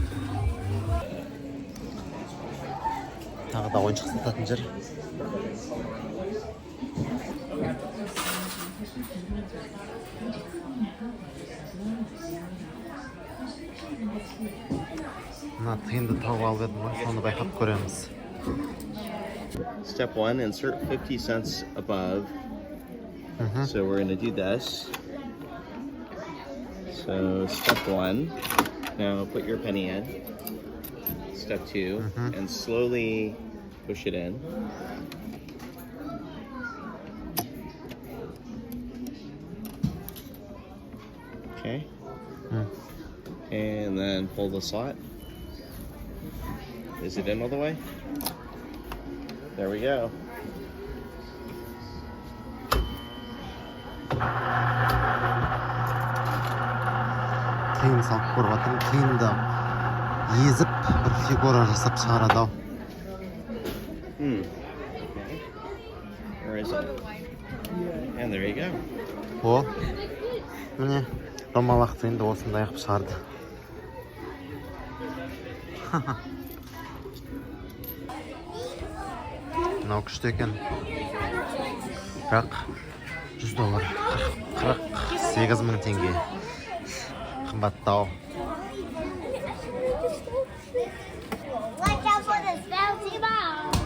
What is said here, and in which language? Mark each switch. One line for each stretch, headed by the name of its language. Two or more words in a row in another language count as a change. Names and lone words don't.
Kazakh: Тағы да ойыншық сататын жер. Мына тиынды тауып алып едім ғой, соны байқап көреміз.
English: Step 1, insert 50 cents above. So we're going to do this. So step 1, now put your penny in. Step 2, and slowly push it in. Okay. And then pull the slot. Is it in all the way? There we go.
Kazakh: Тиын салып көріп жатырмын. Тиынды езіп бір фигура жасап шығарады ау.
English: Where is it? And there you go.
Kazakh: О, міне домалақ тиынды осындай қылып шығарды. Мынау күшті екен. Бірақ $100, 48.000 теңге. қымбаттау.
English: Watch out for this bouncy ball.